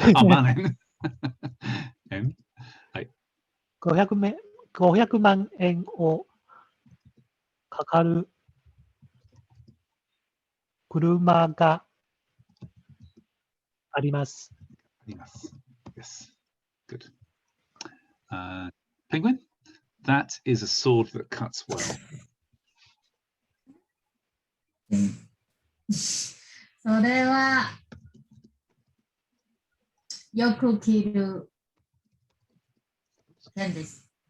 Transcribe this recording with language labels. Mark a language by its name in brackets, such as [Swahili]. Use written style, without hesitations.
[Japanese] あ、万円。円はい。 500万円をかかる車があります。 [English] Yes. Good. Penguin, that is a sword that cuts well. [Japanese] それはよく着る剣です。